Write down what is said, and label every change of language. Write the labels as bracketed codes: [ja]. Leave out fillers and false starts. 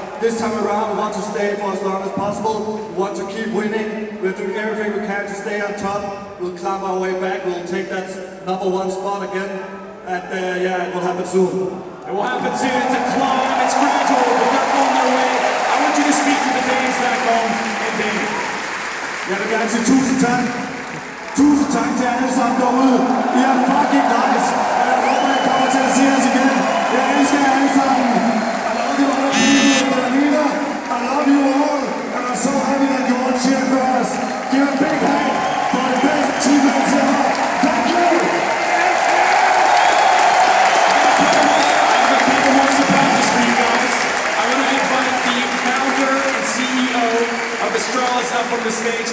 [en] This time around, we want to stay for as long as possible. We want to keep winning. We're doing everything we can to stay on top. We'll climb our way back. We'll take that #1 spot again. And yeah, it will happen soon. It will happen soon. It's a climb. It's gradual, but they're on their way. I want you to speak to the Danes back home in Danish. [da] Jeg vil gerne sige tusind tak til alle sammen derude. I er fucking nice. Og jeg håber, I kommer til at se os igen. Jeg elsker jer alle sammen. [en] I love you all people in Berlin. I love you all. And I'm so happy that you all cheer for us. Give a big hand for the best teammates ever. Thank you. I have a couple more surprises for you guys. I want to invite the founder and CEO of Astralis up on the stage.